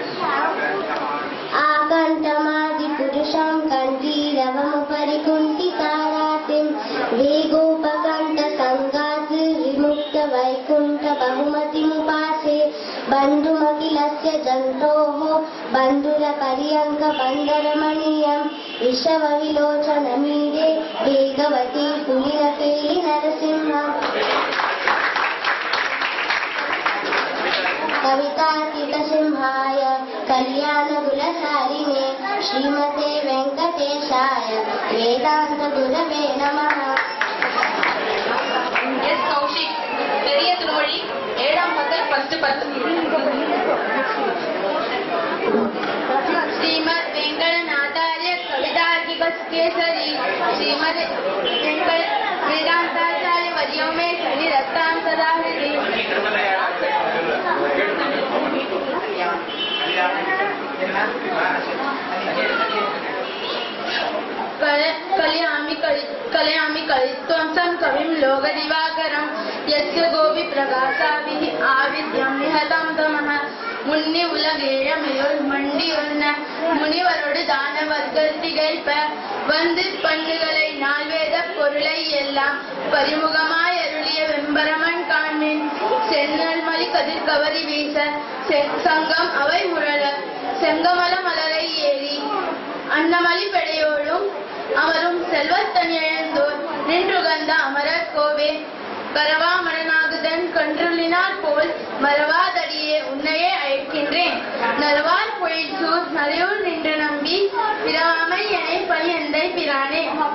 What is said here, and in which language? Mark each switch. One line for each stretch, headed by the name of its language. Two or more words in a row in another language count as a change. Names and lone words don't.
Sanskrit: आकण्ठमादिपुरुषं कण्ठीरवमुपरि कुण्ठितारातिं वेगोपकण्ठसङ्गात् विमुक्त वैकुण्ठ बहुमतिमुपासे बन्धुमखिलस्य जन्तोः बन्धुरपर्यङ्क बन्धरमणीयं विषमविलोचनमीडे वेगवती पुलिनकेली नरसिंह कवितार्किकसिंहाय कल्याणगुणसारिणे श्रीमते वेङ्कटेशाय वेदान्तगुरवे नमः
Tamil: எஸ் கௌஷிக் பெரிய திருமொழி 7ஆம் பக்கல் 10
Sanskrit: श्रीमद वेंकटनाथार्य कवितार्किक केसरी श्रीमद वेदांताचार्य वर्यो मे सन्निधत्तां सदा हृदि कलयामि कलित्वं कविं लोकदिवाकरं यस्य गोपी प्रकाशाभिः आविद्यं निहतं तमः
Tamil: முன்னி உலகேழமையோர் மண்டி ஒன்ன முனிவரோடு தானவர்கள் திகைப்ப வந்து பண்ணுகளை நால்வேத பொருளை எல்லாம் பரிமுகமாய் அருளிய வெம்பரமன் காண்மின் சென்னல் மலி கதிர் கவரி வீச சங்கம் அவை முரள செங்கமல மலரை ஏறி அன்னமலி பெடையோடும் அமரும் செல்வத்தன் எழுந்தோர் நின்றுகந்த அமரர் கோவே கரவா மணனாகுதன் கன்றுள்ளினார் போல் மறவாதடியே உன்னையே அழைக்கின்றேன் நரவார் பொழில்சூர் நரையூர் நின்று நம்பி பிராமை எனை பையந்தை பிரானே.